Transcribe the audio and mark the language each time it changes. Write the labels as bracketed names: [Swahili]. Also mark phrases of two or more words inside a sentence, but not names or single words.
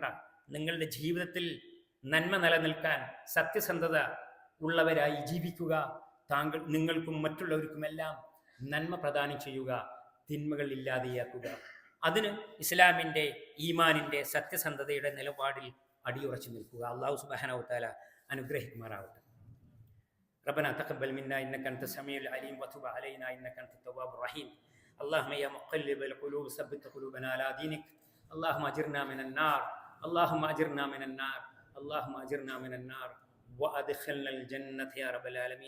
[Malayalam] നിങ്ങളുടെ ജീവിതത്തിൽ നന്മ നിലനിൽക്കാൻ സത്യസന്ധത ഉള്ളവരായി ജീവിക്കുക. നിങ്ങൾക്കും മറ്റുള്ളവർക്കുമെല്ലാം നന്മ പ്രദാനം ചെയ്യുക, തിന്മകൾ ഇല്ലാതെയാക്കുക. അതിന് ഇസ്ലാമിൻ്റെ, ഈമാനിൻ്റെ, സത്യസന്ധതയുടെ നിലപാടിൽ അടിയുറച്ചു നിൽക്കുക. [Arabic] الله سبحانه وتعالى [Malayalam] അനുഗ്രഹിക്കുമാറാവട്ടെ. [Arabic] ربنا تقبل منا إنك أنت السميع العليم وتب علينا إنك أنت التواب الرحيم. اللهم يا مقلب القلوب ثبت قلوبنا على دينك. اللهم أجرنا من النار، اللهم أجرنا من النار، اللهم أجرنا من النار وأدخلنا الجنة يا رب العالمين.